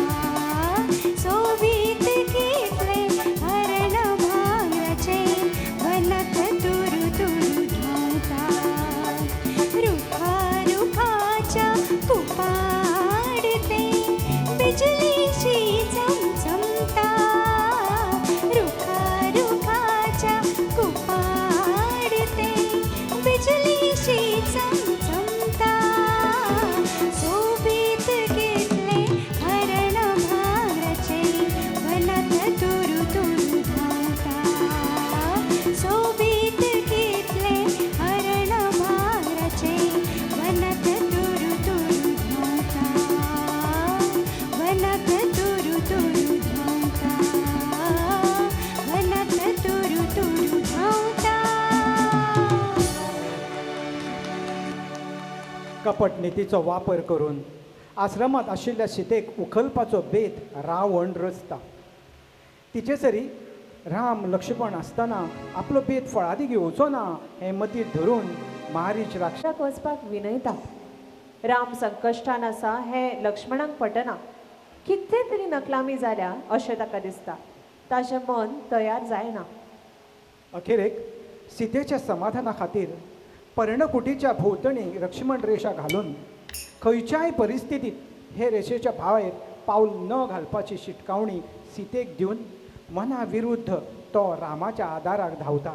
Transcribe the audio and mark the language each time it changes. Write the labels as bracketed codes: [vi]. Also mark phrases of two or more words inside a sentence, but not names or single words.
[kok] सोबीत कितले हरण भांगराचे वनात तुरु तुरु धावता रुखा रुखाच्या कुपाडते बिजलीशी चमचमता रुखा रुखाच्या कुपाडते बिजलीशी चमचमता सोबीत कितले हरण भांगराचे वनात तुरु तुरु धावता सोबीत कितले हरण भांगराचे वनात तुरु तुरु धावता वनात तुरु तुरु धावता वनात तुरु तुरु धावता कपट नीतीचो वापर करून आश्रमात आशिल्ल्या सीतेक उखलपाचो बेत रावण रचता. तिचे सरी राम लक्ष्मण आसतना आपलो बेत फळादी घेवचो ना हें मतींत धरून मारीच राक्षस राक्षाक वचपाक विनयता. राम संकश्टान आसा हें लक्ष्मणाक पटना. कितें तरी नकलामी जाल्या अशें ताका दिसता. ताचें मन तयार जायना. अखेरेक सीतेच्या समाधाना खातीर पर्णकुटीच्या भोंवतणी लक्ष्मण रेषा घालून खंयच्याय परिस्थितीत हे रेषेच्या भायर पावल न घालपाची शिटकावणी सीतेक दिवन मना विरुद्ध तो रामाच्या आदाराक धांवता.